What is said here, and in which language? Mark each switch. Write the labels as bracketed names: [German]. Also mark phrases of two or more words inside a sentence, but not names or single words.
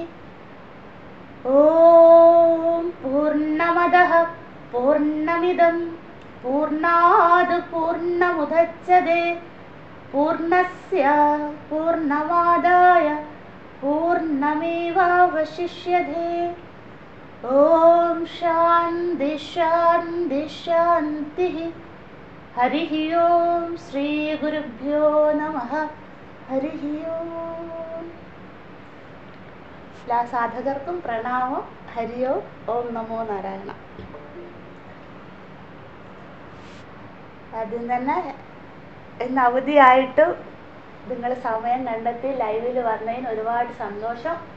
[Sanskrit] ॐ पूर्णमदः पूर्णमिदं पूर्णात् पूर्णमुदच्यते पूर्णस्य पूर्णमादाय पूर्णमेवावशिष्यते। ॐ शान्ति शान्ति शान्तिः। हरिः ओं श्रीगुरुभ्यो नमः। हरिः ओं। [Malayalam] എല്ലാ സാധകർക്കും പ്രണാമം. [Sanskrit] हरि ओम्. ॐ नमो नारायण. [Malayalam] ആദ്യം തന്നെ ഇന്ന് അവധിയായിട്ട് നിങ്ങൾ സമയം കണ്ടെത്തി ലൈവിൽ വന്നതിന് ഒരുപാട് സന്തോഷം.